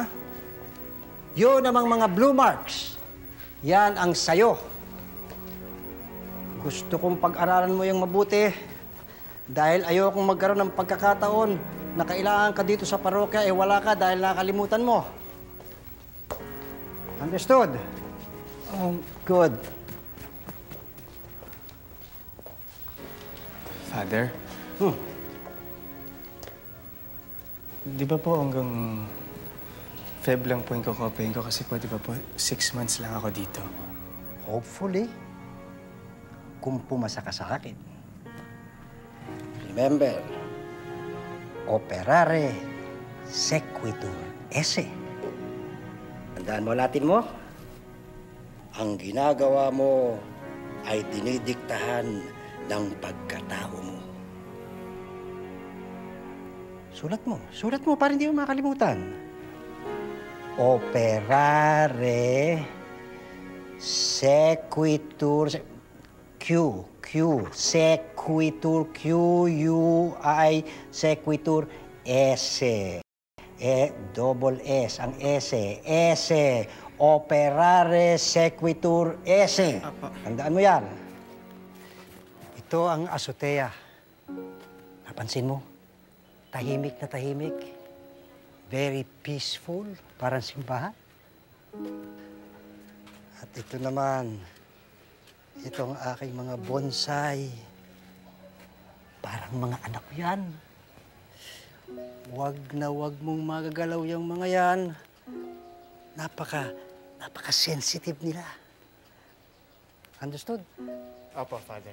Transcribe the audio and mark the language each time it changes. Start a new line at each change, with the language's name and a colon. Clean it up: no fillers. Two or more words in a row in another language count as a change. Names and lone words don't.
Filipino: Yun namang mga blue marks. Yan ang sayo. Gusto kong pag-aralan mo yung mabuti dahil ayokong magkaroon ng pagkakataon na kailangan ka dito sa parokya wala ka dahil nakalimutan mo.
English: Understood? Good.
Filipino: Father? Di ba po hanggang Feb lang po yung kukopehin ko kasi po, di ba po, 6 months lang ako dito. Hopefully, kung pumasa ka sa akin.
Latin: Remember, operare sequitur esse.
Filipino: Tandaan mo natin mo, ang ginagawa mo ay dinidiktahan ng pagkatao mo. Sulat mo para hindi mo makalimutan.
Latin: Operare sequitur sequitur Q-U-I sequitur esse.
English: Double S
Filipino: ang esse.
Latin: Operare sequitur esse.
Filipino: Tandaan mo yan. Ito ang azotea. Napansin mo? Tahimik na tahimik.
English: Very peaceful.
Filipino: Parang simbahan. At ito naman, ito ang aking mga bonsai. Parang mga anak ko yan. Wag na wag mong magagalaw yung mga yan. Napaka-sensitive nila.
English: Understood?
Filipino: Opo, Father.